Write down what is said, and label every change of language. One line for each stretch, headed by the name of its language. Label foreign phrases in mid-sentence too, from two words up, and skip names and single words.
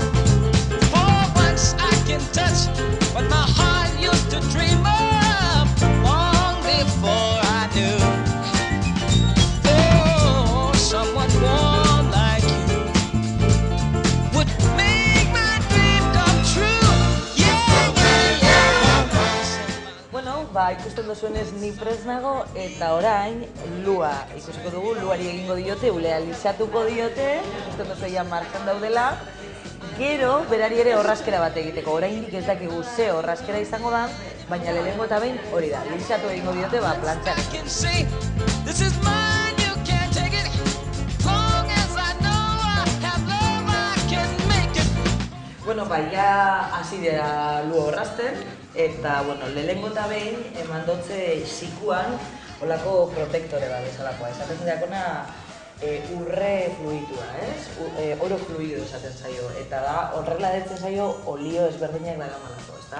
English: For once I can touch what my heart used to dream of long before I knew. Oh, someone warm like you would make my dream come true. Yeah, yeah, yeah.
Basque: Bueno, ikusten duzuenez ni prest nago eta orain lua ikusiko dugu, luari egingo diote, ulea lixatuko diote, ikusten duzu ja martxan daudela. Gero, berari ere orraskera bat egiteko, oraindik ez dakigu ze orraskera izango da, baina lehenengo eta behin hori da, lixatu egingo diote plantxan.
English: I can say, this is mine, you can't take it. Long as I know I have love, I can make it.
Basque: Bueno, ja hasi dira lu orrazten, eta lehenengo eta behin eman dotze sikuan olako protektore bat bezalakoa. Esaten diakona urre fluidua, ez?
Spanish: Oro fluido
Basque: esaten zaio, eta da horrela detzen zaio olio ezberdinak daramalako, ezta?